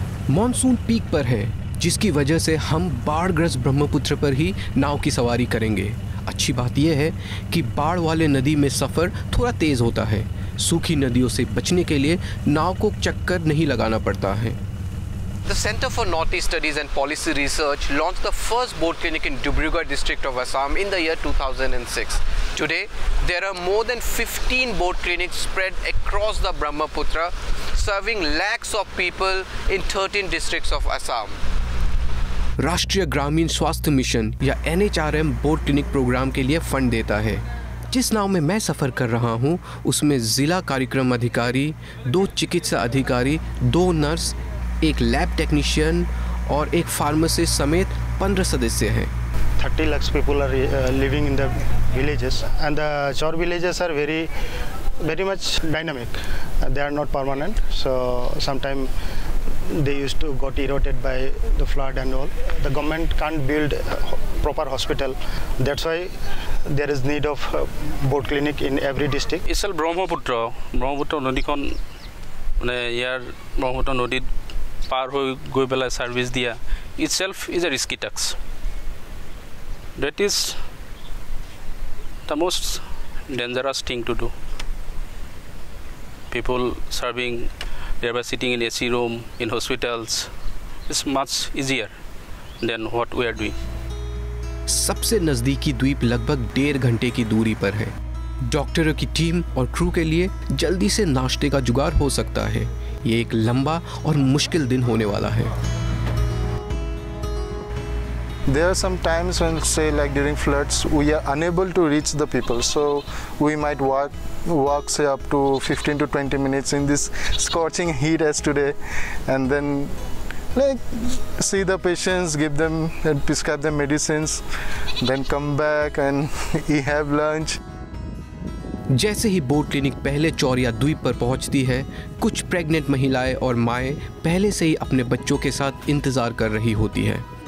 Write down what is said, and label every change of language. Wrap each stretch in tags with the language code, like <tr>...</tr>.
<hi>Monsoon peak पर है, जिसकी वजह से हम बाढ़ग्रस्त ब्रह्मपुत्र पर ही नाव की सवारी करेंगे। अच्छी बात यह है कि बाढ़ वाले नदी में सफ़र थोड़ा तेज़ होता है। सूखी नदियों से बचने के लिए नाव को चक्कर नहीं लगाना पड़ता है।</hi> <en>The Center for Northeast Studies and Policy Research launched the first boat clinic in Dibrugarh district of Assam in the year 2006. Today, there are more than 15 boat clinics spread across the Brahmaputra, serving lakhs of people in 13 districts of Assam.</en> <hi>राष्ट्रीय ग्रामीण स्वास्थ्य mission या NHRM boat clinic programme के लिए fund देता है। जिस नाव में मैं सफ़र कर रहा हूँ, उसमें ज़िला कार्यक्रम अधिकारी, 2 चिकित्सा अधिकारी, 2 नर्स, एक लैब टेक्नीशियन और एक फार्मासिस्ट समेत 15 सदस्य हैं।</hi> <en>30 lakhs people are living in the villages, and the shore villages are very much dynamic. They are not permanent, so sometimes they used to got eroded by the flood and all. The government can't build a proper hospital. That's why there is need of boat clinic in every district.</en> <as>Isal Brahmaputra নদীখন মানে ইয়াৰ ব্ৰহ্মপুত্ৰ নদীত পাৰ হৈ গৈ পেলাই service দিয়া</as> <en>itself is a risky task. That is the most dangerous thing to do. People serving, thereby sitting in AC room in hospitals is much easier than what we are doing.</en> <hi>सबसे नज़दीकी द्वीप लगभग 1.5 घंटे की दूरी पर है। डॉक्टरों की टीम और क्रू के लिए जल्दी से नाश्ते का जुगाड़ हो सकता है। ये एक लंबा और मुश्किल दिन होने वाला है।</hi> <en>There are some times when, say, like during floods, we are unable to reach the people. So we might walk say up to 15 to 20 minutes in this scorching heat as today, and then like see the patients, give them and prescribe them medicines, then come back and have lunch.</en> <hi>जैसे ही boat clinic पहले चौरिया द्वीप पर पहुंचती है, कुछ pregnant महिलाएं और माएं पहले से ही अपने बच्चों के साथ इंतजार कर रही होती हैं।</hi>